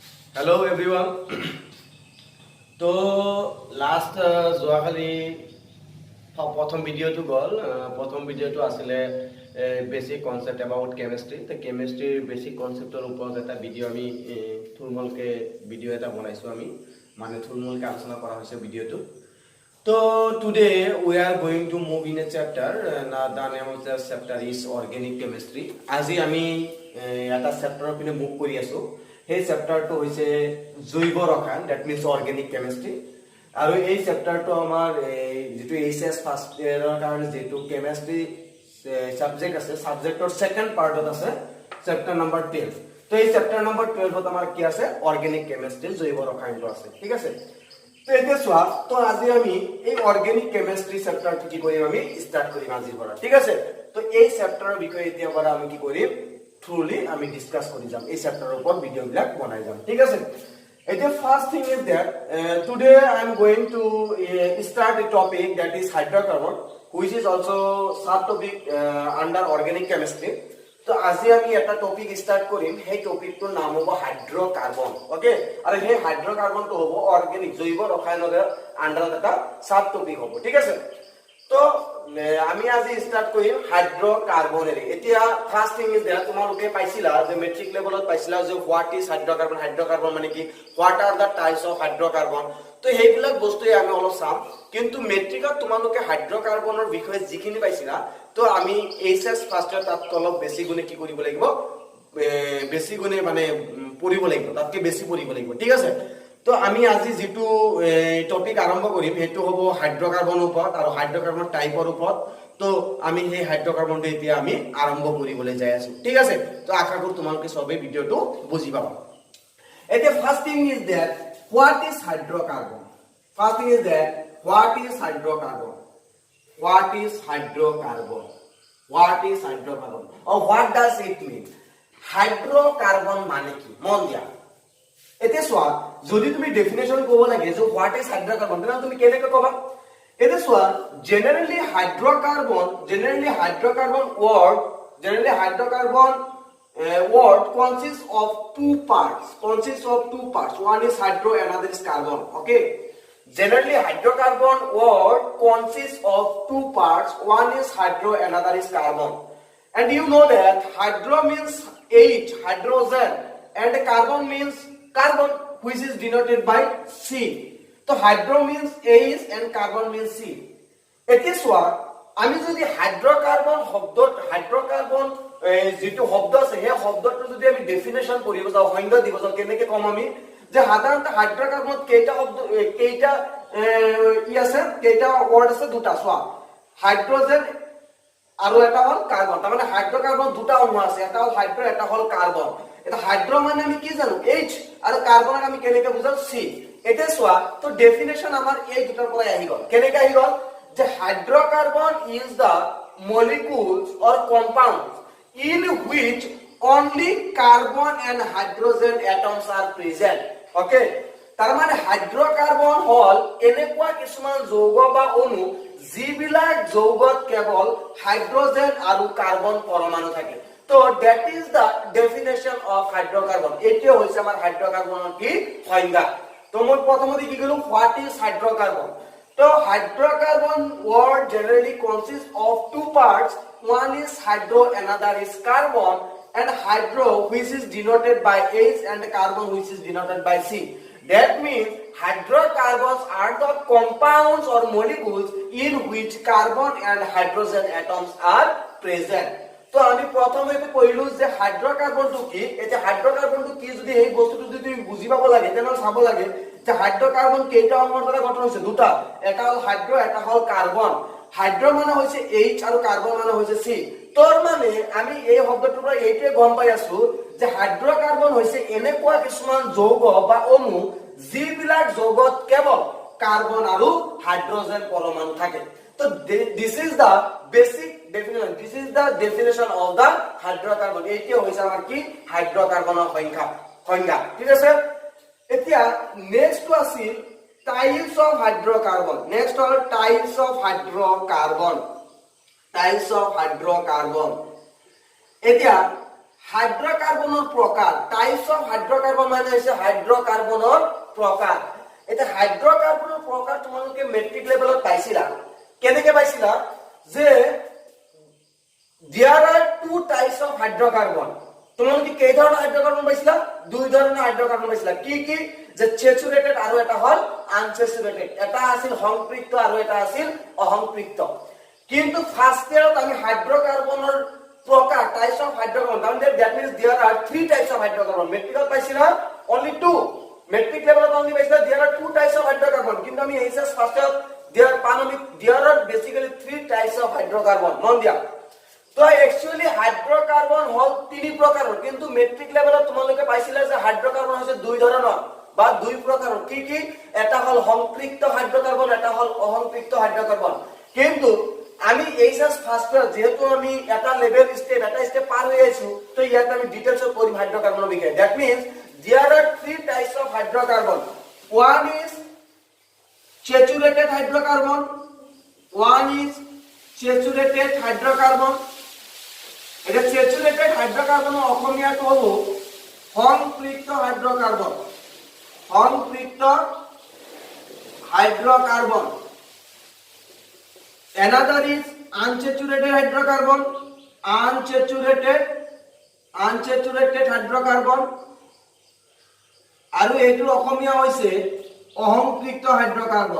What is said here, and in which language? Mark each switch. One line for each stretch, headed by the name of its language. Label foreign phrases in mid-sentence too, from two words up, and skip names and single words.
English: Hello everyone.
Assamese: তো লাষ্ট যোৱাকালি প্ৰথম ভিডিঅ'টো গ'ল প্ৰথম ভিডিঅ'টো আছিলে
English: basic concept about chemistry
Assamese: তো কেমিস্ট্রিৰ বেসিক কনসেপ্টৰ ওপৰত এটা ভিডিঅ' আমি থুলমূলকে ভিডিঅ' এটা বনাইছোঁ আমি মানে থুলমূলকে আলোচনা কৰা হৈছে ভিডিঅ'টো তো টুডে
English: we are going to move in a chapter the name of the chapter is organic chemistry
Assamese: আজি আমি এটা চেপ্টাৰৰ পিনে মুভ কৰি আছো এই চেপ্টাৰটো হৈছে জৈৱ ৰসায়ন
English: that means organic chemistry
Assamese: আৰু এই চেপ্টাৰটো আমাৰ যেটো এইচএস ফাৰ্স্ট ইয়াৰৰ কাৰণে যেটো
English: chemistry subject
Assamese: আছে সাবজেক্টৰ সেকেন্ড পাৰ্টত আছে
English: chapter number 12
Assamese: তো এই
English: chapter number 12
Assamese: ত আমাৰ কি আছে
English: organic chemistry
Assamese: জৈৱ ৰসায়নটো আছে ঠিক আছে তো এতিয়া চোৱা তো আজি আমি এই
English: organic chemistry
Assamese: চেপ্টাৰটো কি কৰিম আমি স্টাৰ্ট কৰিম আজিৰ পৰা ঠিক আছে তো এই চেপ্টাৰৰ বিষয়ে এতিয়া পৰা আমি কি কৰিম truly আমি ডিসকাস কৰি যাম এই চেপ্টাৰৰ ওপৰত ভিডিও বিলাক বনাই যাম ঠিক আছে এতিয়া
English: first thing is that today I am going to start a topic that is hydrocarbon which is also sub topic under organic chemistry তো
Assamese: আজি আমি এটা টপিক স্টার্ট কৰিম সেই টপিকটোৰ নাম হ'ব হাইড্ৰকাৰ্বন ওকে আৰু সেই হাইড্ৰকাৰ্বনটো হ'ব অৰ্গেনিক জৈৱ ৰসায়নৰ আন্ডাৰত এটা
English: sub topic
Assamese: হ'ব ঠিক আছে তো আমি আজি স্টার্ট কৰিম হাইড্ৰকাৰ্বনেৰে এতিয়া
English: first thing is that
Assamese: তোমালোকে পাইছিলা যে মেট্ৰিক লেভেলত পাইছিলা যে
English: what is hydrocarbon
Assamese: হাইড্ৰকাৰ্বন মানে কি
English: what are the types of hydrocarbon
Assamese: তো সেইবিলাক বস্তুই আমি অলপ চাম কিন্তু মেট্ৰিকত তোমালোকে হাইড্ৰকাৰ্বনৰ বিষয়ে যিখিনি পাইছিলা তো আমি
English: HS first year
Assamese: তাত অলপ বেছি গুণে কি কৰিব লাগিব বেছি গুণে মানে পঢ়িব লাগিব তাতকে বেছি পঢ়িব লাগিব ঠিক আছে তো আমি আজি যেটো টপিক আৰম্ভ কৰিম হেতু হ'ব হাইড্ৰকাৰ্বনৰ ওপৰত আৰু হাইড্ৰকাৰ্বন টাইপৰ ওপৰত তো আমি সেই হাইড্ৰকাৰ্বনটো এতিয়া আমি আৰম্ভ কৰিবলৈ যাই আছো ঠিক আছে তো আশা কৰো তোমালোকে সবে ভিডিওটো বুজি পাবা এতিয়া
English: first thing is that what is hydrocarbon first thing is that what is hydrocarbon what is hydrocarbon what is hydrocarbon or what does it mean
Assamese: হাইড্ৰকাৰ্বন মানে কি মন দিয়া এতিয়া সোয়া যদি তুমি ডেফিনেশন কব লাগে যে
English: what is hydrocarbon
Assamese: তাহলে তুমি কেনেকৈ কবা এতিয়া সোয়া জেনারেলি
English: হাইড্রোকার্বন word consists of two parts one is hydro another is carbon okay generally hydrocarbon word consists of two parts one is hydro another is carbon and you know that hydro means H hydrogen and carbon means carbon which is denoted by C so hydro means H and carbon means C
Assamese: এটি সোয়া আমি যদি হাইড্রোকার্বন হাইড্রোকার্বন যেটো শব্দ আছে সেই শব্দটো যদি আমি ডেফিনেশন কৰিব যাও সংজ্ঞা দিব যাও কেনেকৈ কম আমি যে সাধাৰণতে হাইড্রোকার্বন কেইটা শব্দ কেইটা আছে কেইটা ওয়ার্ড আছে দুটা সোয়া হাইড্রোজেন আৰু এটা হল কার্বন তাৰ মানে হাইড্রোকার্বন দুটা অণু আছে এটা হল হাইড্রো এটা হল কার্বন এটা হাইড্রো মানে আমি কি জানো H আৰু কার্বনক আমি কেনেকৈ বুজাও C এটা সোয়া তো ডেফিনেশন আমাৰ এই দুটাৰ পৰা আহি গল কেনেকৈ আহি গল যে
English: hydrocarbon is the molecules or compounds in which only carbon and hydrogen atoms are present
Assamese: okay তাৰ মানে হাইড্রোকার্বন হল এনেকুৱা কিছুমান যৌগ বা অণু যিবিলাক যৌগত কেৱল হাইড্ৰোজেন আৰু কাৰ্বন পৰমাণু থাকে তো
English: that is the definition of hydrocarbon
Assamese: এটিও হৈছে আমাৰ হাইড্রোকার্বনৰ কি সংজ্ঞা তো মই প্ৰথমতে কি কলো
English: what is hydrocarbon
Assamese: তো
English: hydrocarbon word generally consists of two parts one is hydro another is carbon and hydro which is denoted by H and carbon which is denoted by C that means hydrocarbons are the compounds or molecules in which carbon and hydrogen atoms are present
Assamese: তো আমি প্ৰথমে কইলো যে হাইড্রোকার্বনটো কি এটা হাইড্রোকার্বনটো কি যদি এই বস্তুটো যদি তুমি বুজি পাব লাগে তেনে চাব লাগে যে হাইড্রোকার্বন কেইটা অণুৰ দ্বাৰা গঠন হৈছে দুটা এটা হল হাইড্রো এটা হল কার্বন হাইড্রো মানে হৈছে H আৰু কার্বন মানে হৈছে C তোৰ মানে আমি এই শব্দটোৰ পৰা এইটোৱে গম পাই আছো যে হাইড্রোকার্বন হৈছে এনেকুৱা কিছুমান যৌগ বা অণু যিবিলাক যৌগত কেৱল কার্বন আৰু হাইড্ৰোজেন পৰমাণু থাকে তো
English: this is the basic definition this is the definition of the hydrocarbon
Assamese: এইটো হৈছে আমাৰ কি হাইড্রোকার্বনৰ সংজ্ঞা ঠিক আছে এতিয়া নেক্সট টু আছিল
English: types of hydrocarbon
Assamese: নেক্সট হল
English: types of hydrocarbon
Assamese: এতিয়া হাইড্ৰকাৰ্বনৰ প্ৰকাৰ,
English: types of hydrocarbon
Assamese: মানে হৈছে হাইড্ৰকাৰ্বনৰ প্ৰকাৰ। এটা হাইড্ৰকাৰ্বনৰ প্ৰকাৰ তোমালোকে মেট্ৰিক লেভেলত পাইছিলা। কেনেকে পাইছিলা যে
English: there are two types of hydrocarbon।
Assamese: তোমালোকে কেই ধৰণৰ হাইড্ৰকাৰ্বন পাইছিলা? দুই ধৰণৰ হাইড্ৰকাৰ্বন পাইছিলা। কি কি? যে স্যাচুৰেটেড আৰু এটা হল আনস্যাচুৰেটেড। এটা আছিল সংপৃক্ত আৰু এটা আছিল অসংপৃক্ত। কিন্তু ফার্স্ট ইয়াৰত আমি হাইড্ৰকাৰ্বনৰ প্ৰকাৰ,
English: types of hydrocarbon, that means there are three types of hydrocarbon।
Assamese: মেট্ৰিকত পাইছিলা
English: only two।
Assamese: মেট্ৰিক লেভেলত only পাইছিলা
English: there are two types of hydrocarbon।
Assamese: কিন্তু আমি
English: এইচএস ফার্স্ট ইয়াৰত there are basically three types of hydrocarbon।
Assamese: মন দিয়া। তো একচুয়ালি হাইড্রোকার্বন হল তিনি প্রকাৰৰ, কিন্তু মেট্ৰিক লেভেলত তোমালোকে পাইছিলা যে হাইড্রোকার্বন হৈছে দুই ধৰণৰ বা দুই প্ৰকাৰৰ। কি কি? এটা হল সংপৃক্ত হাইড্রোকার্বন, এটা হল অসংপৃক্ত হাইড্রোকার্বন। কিন্তু আমি
English: HS first year
Assamese: যেহেতু আমি এটা লেভেল স্টেপ এটা স্টেপ পার হয়ে আইছো, তো ইয়াতে আমি ডিটেইলস পঢ়িম হাইড্রোকার্বনৰ বিষয়ে।
English: that means there are three types of hydrocarbon। One is saturated hydrocarbon, one is saturated hydrocarbon।
Assamese: এটা স্যাচুরেটেড হাইড্রোকার্বনের অসমীয়াটো হলো সংপৃক্ত হাইড্রোকার্বন। সংপৃক্ত হাইড্রোকার্বন।
English: Another is unsaturated hydrocarbon, unsaturated hydrocarbon।
Assamese: আৰু এইটোৰ অসমীয়া হৈছে অসংপৃক্ত হাইড্রোকার্বন।